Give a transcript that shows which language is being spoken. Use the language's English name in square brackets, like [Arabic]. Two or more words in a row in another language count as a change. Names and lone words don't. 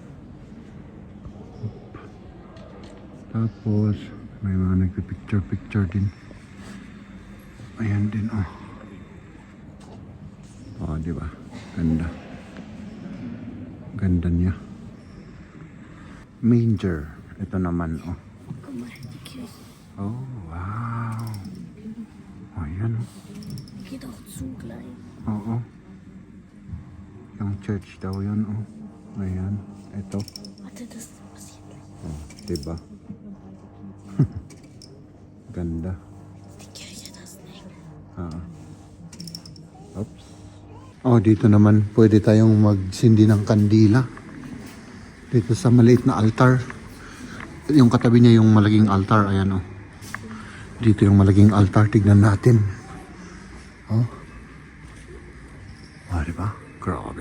[Filipino] Tapos may mga nagpipicture-picture din. Ayan din, oh. Oh, di ba? Ganda. Ganda niya. Manger. Ito naman, oh. [German] Guck mal, die Kirche [Filipino] Oh, wow. Oh, yan, oh. [German] geht auch zu gleich. [Filipino] Oo. Yung church daw yun, oh. Ayan. Ito. [German] Warte, das passiert gleich. [Filipino] Oh, diba? Ganda. [German] Die Kirche, das nicht. Oops. [Filipino] Oh, dito naman pwede tayong magsindi ng kandila. Dito sa maliit na altar. Yung katabi niya yung malaking altar. Ayan, oh. Dito yung malaking altar. Tignan natin. Oh. Oh, diba? Grabe.